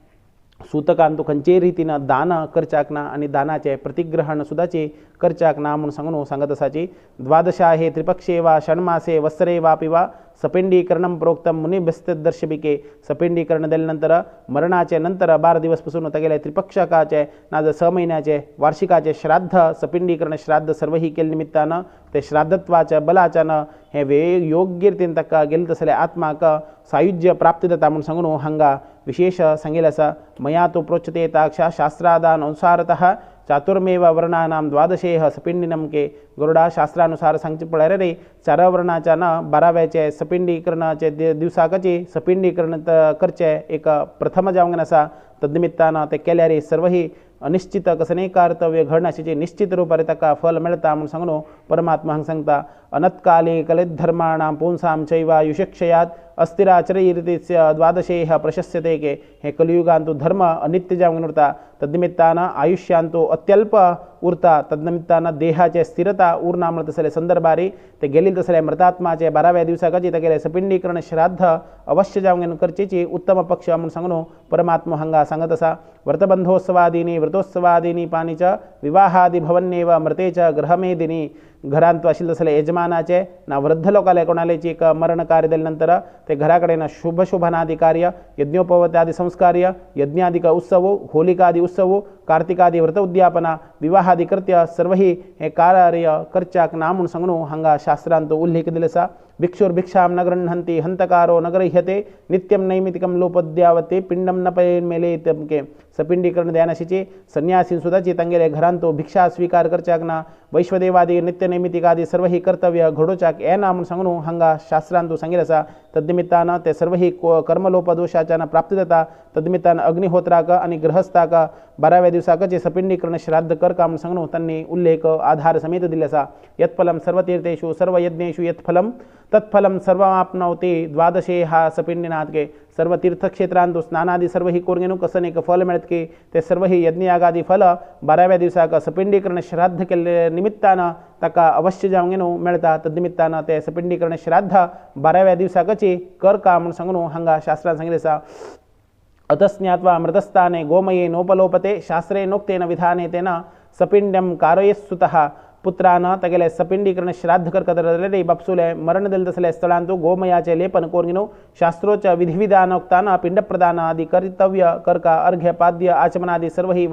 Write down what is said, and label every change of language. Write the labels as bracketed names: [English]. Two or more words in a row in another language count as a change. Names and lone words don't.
[Konkani] सूतकांतू खंयचे रितीनं दान करच्याक ना आणि दानाचे प्रतिग्रहण सुद्दाची करच्याक ना म्हणून सांगून सांगत असाची [Sanskrit] द्वादशा हे त्रिपक्षे वा षण्मासे वत्सरे वापि वा सपिंडीकरणं प्रोक्तम मुनिभ्यस्तदर्शबिके [Konkani] सपिंडीकरण दिल्यानंतर मरणाचे नंतर 12 दिवसपासून तेगेले त्रिपक्षकाचे नाज 6 महिन्याचे वार्षिकाचे श्राद्ध सपिंडीकरण श्राद्ध सर्वही केले निमित्तानं ते श्राद्धत्वाच्या बलाच्यानं हे वे योग्य रितीन ताका गेले तसले आत्माक सायुज्य प्राप्ती जाता म्हणून सांगून हांगा विशेष सांगिल्लें आसा [Sanskrit] मया तो प्रोच्यते ताक्षा शास्त्रादान अनुसारतः चातुर्मेव वर्णानां द्वादशेह सपिंडिनम के [Konkani] गरुडा शास्त्रानुसार सांगचे पळय रे 4 वर्णाच्या न 12व्याचे सपिंडीकरणाचे दिवसाकची सपिंडीकरण करचे एक प्रथम जावंगन आसा तद्निमित्तानं ते केल्यार सर्वही अनिश्चित कसने कर्तव्य घडण्याचे निश्चित रूपाने ताका फल मिळता म्हणून सांगून परमात्मा हांगा सांगता [Sanskrit] अनत्काले कलिद्धर्माणां पुंसां चैवायुषक्षयात अस्थिराचरयिरित्य द्वादशेह प्रशस्यते के [Konkani] हे कलियुगांतू धर्म अनित्य जावंगन उरता तद्निमित्तानं आयुष्यांतू अत्यल्प उरता तद्निमित्तानं देहाचे स्थिरता उरना म्हणत तसले संदर्भारी ते गेलील तसले मृतात्माचे 12व्या दिवसाकाची तेगेले सपिंडीकरण श्राद्ध अवश्य जावंगन करचेची उत्तम पक्ष म्हणून सांगून परमात्मा हांगा सांगत असा [Sanskrit] व्रतबंधोत्सवादीनी व्रतोत्सवादीनी पाणीच विवाहादि भवन्नेव मृतेच ग्रहमेदिनी [Konkani] घरांत आशिल्ले तसले यजमानाचे ना वृद्ध लोकाले कोणालेची एक मरण कार्य दिल्यानंतर ते घराकडे ना शुभशोभनादि कार्य यज्ञोपवत्यादि संस्कार्य यज्ञादिक उत्सव होलिकादि उत्सव कार्तिकादि व्रत उद्यापना विवाहादि कृत्य सर्वही हे कार्य करच्याक ना म्हणून सांगून हांगा शास्त्रांत उल्लेख दिले आसा [Sanskrit] भिक्षुर्भिक्षां न गृह्णन्ति हंतकारो न गृह्यते नित्यम नैमितिकम लोपद्यावते पिंडम न मेलेत के [Konkani] सपिंडीकरण द्यानाशीची संन्यासी सुद्दाची तांगेले घरांतो भिक्षा स्वीकार करच्याक ना वैश्वदेवादी नित्य नैमितिकादी सर्व ही कर्तव्य घडोवच्याक येना म्हणून सांगून हांगा शास्त्रांत सांगिल्लें आसा तद्निमित्तानं ते सर्व ही कर्मलोपदोषाच्यान प्राप्ती जाता तद्निमित्तानं अग्निहोत्राक आणि गृहस्थाक 12व्या दिवसाकचे सपिंडीकरण श्राद्ध करका म्हणून सांगून त्यांनी उल्लेख आधार समेत दिले आसा [Sanskrit] यत्फलम सर्वतीर्थेषु सर्वयज्ञेषु यत्फलम तत्फलम सर्वमाप्नोति द्वादशे हा सपिंडीनाथ के [Konkani] सर्व तीर्थक्षेत्रांतू स्नानादी सर्व ही कोरगेनू कसं एक फल मिळत की ते सर्व ही यज्ञयागादी फल 12व्या दिवसाक सपिंडीकरण श्राद्ध केले निमित्तानं ताका अवश्य जावंगेनू मिळता तद्निमित्तानं ते सपिंडीकरण श्राद्ध 12व्या दिवसाकची करका म्हणून सांगून हांगा शास्त्रांत सांगिल्लें आसा [Sanskrit] अतस्ज्ञात्वा मृतस्थाने गोमये नोपलोपते शास्त्रे नोक्तेन विधाने तेन सपिंडम कारयेत्सुतः [Konkani] पुत्रान तगेले सपिंडीकरण श्राद्ध करकदरे बप्सुले मरण दिल तसले स्थळांतु गोमयाचे लेपन कोर्गिनो शास्त्रोच विधिविधानोक्तान पिंड प्रदान आदि कर्तव्य करका अर्घ्य पाद्य आचमनादि सर्व ही